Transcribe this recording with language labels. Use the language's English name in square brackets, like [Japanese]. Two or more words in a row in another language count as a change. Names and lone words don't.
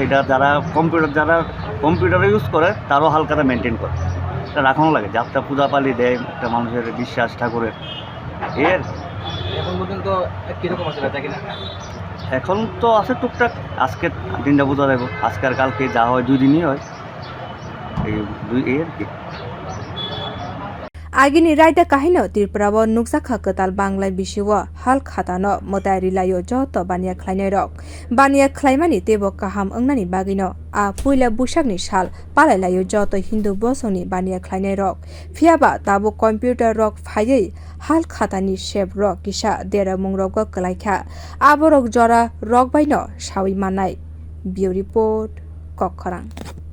[Bangla] এটা যারা কম্পিউটার ইউজ করে তারাও হালকাটা মেনটেন করে, এটা রাখানো লাগে, যাত্রা পূজা পালি দেয় একটা মানুষের বিশ্বাস ঠাকুরের। এর এখন পর্যন্ত কীরকম আছে বেচা কিনা? এখন তো আছে টুকটাক, আজকে দিনটা বোঝা যাবো, আজকে আর কালকে যা হয় 2 দিনই হয়, এই আর কি। [Kok Borok] আগিনি রায়दा काहिनो त्रिपुराव नुकसाखा कताल बांग्ला बिशिव हाल खातानो मोतायरि लायो जत बानिया ख्लाइनाय रक बानिया ख्लाइमानि तेबो काहाम अंगनानि बागिनो आ पुइला बुसागनि साल पालाय लायो जत हिन्दु बसनि बानिया ख्लाइनाय रक फियाबा ताबो कम्पिउटार रक फायै हाल खातानि शेप रक किसा देरा मुं रक कलाइखा आबो रक जरा रक बाइनो सावि मानाय बिउ रिपोर्ट कखरां।